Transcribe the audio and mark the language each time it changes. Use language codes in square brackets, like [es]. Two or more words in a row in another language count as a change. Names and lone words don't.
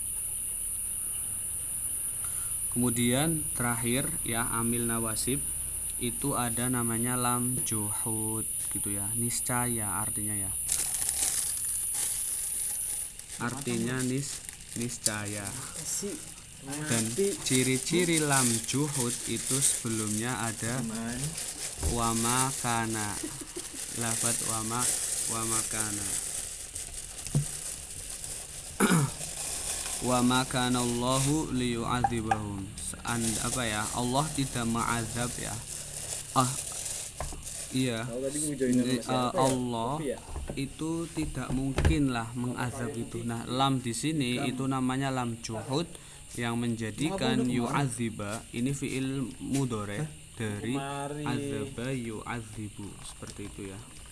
[id] Kemudian terakhir ya, [ar] عامل النواصب [id] itu ada namanya [ar] لام الجحود [id] gitu ya, niscaya artinya ya. Artinya niscaya. Dan ciri-ciri [ar] لام الجحود [id] itu sebelumnya ada [ar] وما كان. [id] Lafaz [ar] وما كان. وما كان الله ليعذبهم. [id] Allah tidak mengazab ya. Allah itu tidak mungkinlah mengazab itu. Nah, lam di sini itu namanya [ar] لام الجحود [id] yang menjadikan yu'adziba ini [ar] فعل مضارع [id] dari [ar] عذب يعذب, [id] seperti itu ya.